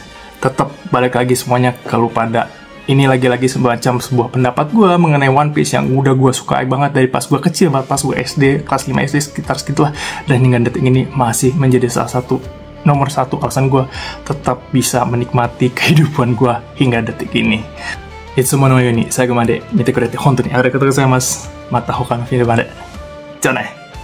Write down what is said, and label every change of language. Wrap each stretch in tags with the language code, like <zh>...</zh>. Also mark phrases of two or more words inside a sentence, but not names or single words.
<id>Tetap balik lagi semuanya kalau pada ini lagi-lagi semacam sebuah pendapat gue mengenai One Piece yang udah gue sukai banget dari pas gue kecil, pas gue SD, kelas 5 SD, sekitar segitulah. Dan hingga detik ini masih menjadi nomor satu alasan gue tetap bisa menikmati kehidupan gue hingga detik ini.</id> <ja>いつものように, 最後まで見てくれて本当にありがとうございます。また他のフィルムで。じゃあね。</ja>